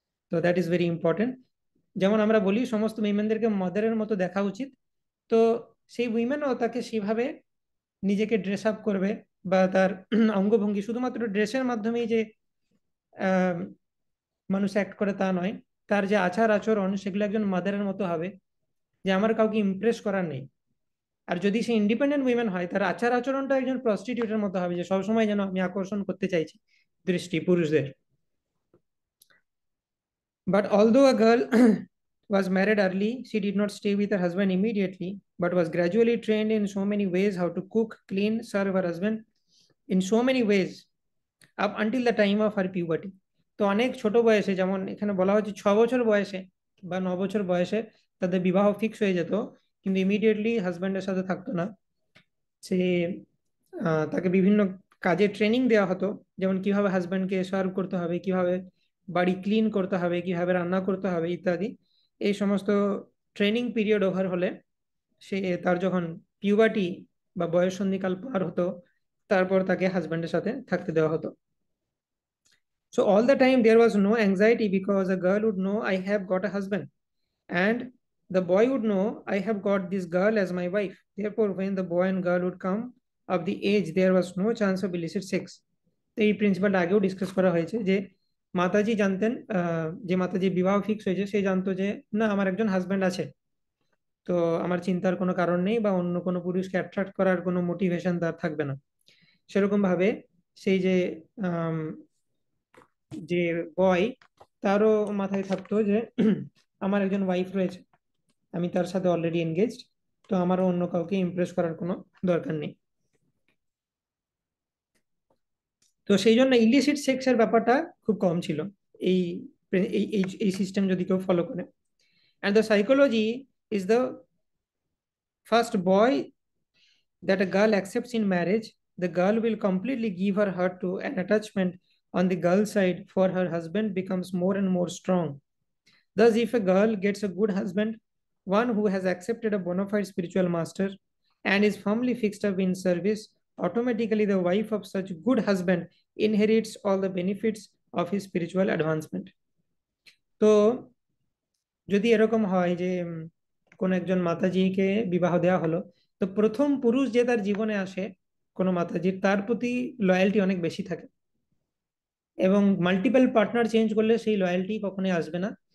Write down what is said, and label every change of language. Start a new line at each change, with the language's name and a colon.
English: তো that is very important.
Bangla: যেমন আমরা বলি সমস্ত উইমেনদেরকে মাদারের মতো দেখা উচিত, তো সেই উইমেনও তাকে সেভাবে নিজেকে ড্রেস আপ করবে, বা তার অঙ্গভঙ্গি শুধুমাত্র ড্রেসের মাধ্যমেই যে আহ, মানুষ অ্যাক্ট করে তা নয়, তার যে আচার আচরণ সেগুলো একজন মাদারের মতো হবে, যে আমার কাউকে ইমপ্রেস করার নেই। আর যদি সে ইন্ডিপেন্ডেন্ট উইমেন হয়, তার আচার আচরণটা একজন প্রস্টিটিউটের মতো হবে, যে সবসময় যেন আমি আকর্ষণ করতে চাইছি দৃষ্টি পুরুষদের।
English: But although a girl was married early, she did not stay with her husband immediately, but was gradually trained in so many ways how to cook, clean, serve her husband in so many ways up until the time of her puberty.
Bangla: তো অনেক ছোট বয়সে, যেমন এখানে বলা হচ্ছে 6 বছর বয়সে বা 9 বছর বয়সে তাদের বিবাহ ফিক্স হয়ে যেত, কিন্তু ইমিডিয়েটলি হাজব্যান্ডের সাথে থাকতো না। সে তাকে বিভিন্ন কাজে ট্রেনিং দেওয়া হতো, যেমন কিভাবে হাজব্যান্ডকে সার্ভ করতে হবে, কিভাবে বাড়ি ক্লিন করতে হবে, কিভাবে রান্না করতে হবে ইত্যাদি। এই সমস্ত ট্রেনিং পিরিয়ড ওভার হলে সে, তার যখন পিউবার্টি বা বয়ঃসন্ধিকাল পার হতো, তারপর তাকে হাজব্যান্ডের সাথে থাকতে দেওয়া হতো।
English: So all the time there was no anxiety because a girl would know I have got a husband, and the boy would know I have got this girl as my wife. Therefore, when the boy and girl would come of the age, there was no chance of illicit sex.
Bangla: তো এই প্রিন্সিপালটা আগেও discuss করা হয়েছে যে মাতাজি জানতেন, যে মাতাজি বিবাহ fix হয়েছে সে জানতো যে না, আমার একজন হাজব্যান্ড আছে, তো আমার চিন্তার কোনো কারণ নেই বা অন্য কোনো পুরুষকে অ্যাট্রাক্ট করার কোনো মোটিভেশন তার থাকবে না। সেরকম ভাবে সেই যে আম, যে বয়, তারও মাথায় থাকতো যে আমার একজন ওয়াইফ রয়েছে, আমি তার সাথে অলরেডি এনগেজড, তো আমারও অন্য কাউকে ইমপ্রেস করার কোনো দরকার নেই। তো সেই জন্য ইলিসিট সেক্সের ব্যাপারটা খুব কম ছিল এই এই এই এই সিস্টেম যদি কেউ ফলো করে।
English: And the psychology is the first boy that a girl accepts in marriage. The girl will completely give her heart to an attachment on the girl's side, for her husband becomes more and more strong. Thus, if a girl gets a good husband, one who has accepted a bona fide spiritual master and is firmly fixed up in service, automatically the wife of such good husband inherits all the benefits of his spiritual advancement.
Bangla: তো যদি এরকম হয় যে কোন একজন মাতাজিকে বিবাহ দেওয়া হলো, তো প্রথম পুরুষ যে তার জীবনে আসে কোনো মাতাজির, তার প্রতি লয়্যালটি অনেক বেশি থাকে, এবং মাল্টিপল পার্টনার চেঞ্জ করলে সেই লয়্যালটি কখনোই আসবে না।